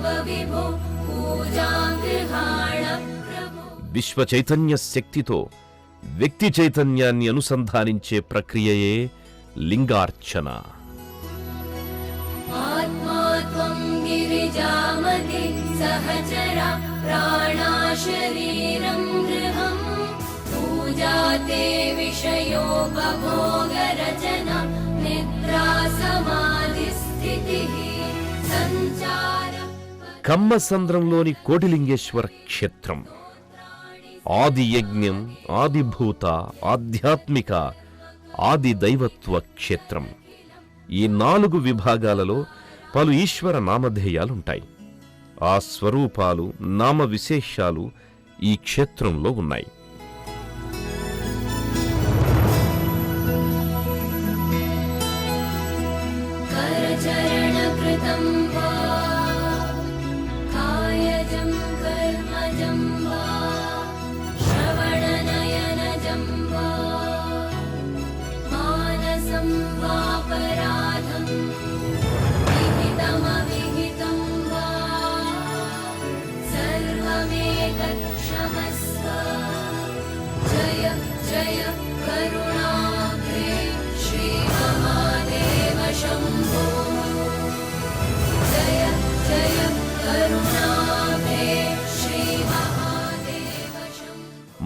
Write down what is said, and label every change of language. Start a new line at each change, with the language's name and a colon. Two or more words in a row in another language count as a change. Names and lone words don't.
Telugu: విశ్వ చైతన్య శక్తితో వ్యక్తి చైతన్యాన్ని అనుసంధానించే ప్రక్రియయే లింగార్చన.
Sanskrit: आत्मा त्वं गिरिजामति सहचरा प्राणा शरीरं गृहं पूजा ते विषयोपभोगरचना निद्रा समाधिस्थितिः सञ्चार
Telugu: కమ్మసంద్రంలోని కోటిలింగేశ్వర క్షేత్రం ఆది యజ్ఞం, ఆదిభూత, ఆధ్యాత్మిక, ఆది దైవత్వ క్షేత్రం. ఈ 4 విభాగాలలో పలు ఈశ్వర నామధేయాలుంటాయి. ఆ స్వరూపాలు, నామ విశేషాలు ఈ క్షేత్రంలో ఉన్నాయి.
Sanskrit: करचरणकृतं वा कायजं कर्मजं वा श्रवणनयनजं वा मानसं वापराधं विहितमविहितं वा सर्वमेतत्क्षमस्व जय जय करुणाब्धे श्रीमहादेव शम्भो जय जय करुणाब्धे श्रीमहादेव शम्भो